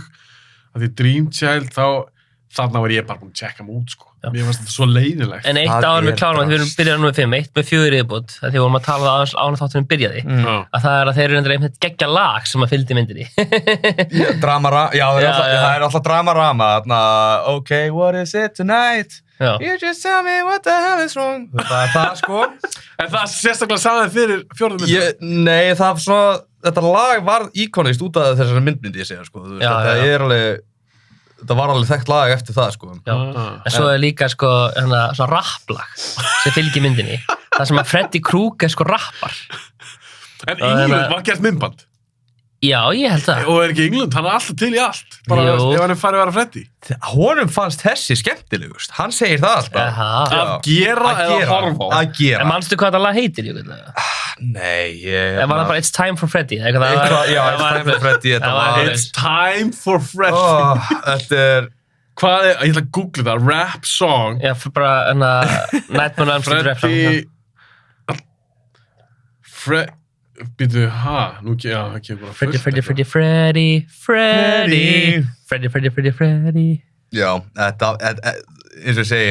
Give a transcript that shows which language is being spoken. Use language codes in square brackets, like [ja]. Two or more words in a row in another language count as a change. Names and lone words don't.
[is] Því Dream Child, þarna var ég bara búin að checka mig út, sko. Mér fannst þetta svo leiðilegt. En eitt áður við klárum að við erum byrjað nú með 5, 1 með 4 viðbót, því við vorum að tala aðeins ána þáttunum byrjaði, að það er að þeir eru einhvern geggja lag sem að fylgdi myndinni. Það er alltaf dramarama, þarna, [en] okay, what is it tonight? You just tell me what the hell is wrong. [is] Það er það, sko. En það sérstaklega sagði fyrir 4. myndin? Nei, það svona, þetta lag var íkonist út af þessari myndi ég segja, sko. Þetta var alveg þekkt lag eftir það, sko. En svo er líka, sko, svona rapplag sem fylgir myndinni. Það sem að Freddy Krueger, sko, rappar. En Englund var gert myndband? Já, ég held það. Og er ekki Englund, hann er alltaf til í allt. Bara ef hann farið að vera Freddy. Honum fannst þessi skemmtilegust. Hann segir það alltaf. Að gera eða horfa á? Að gera. En manstu hvað þetta lag heitir, ég veit það? Nei, En var það bara It's Time for Freddy? Já, It's Time for Freddy. It's Time for Freddy. Þetta er Hvað ég ætla að googla það, [en] rap song. [is] Já, bara Nightmare on Elm Street [en] rap song. [is] Býtu, nú kemur bara Freddy. Já, þetta, eins og ég segi,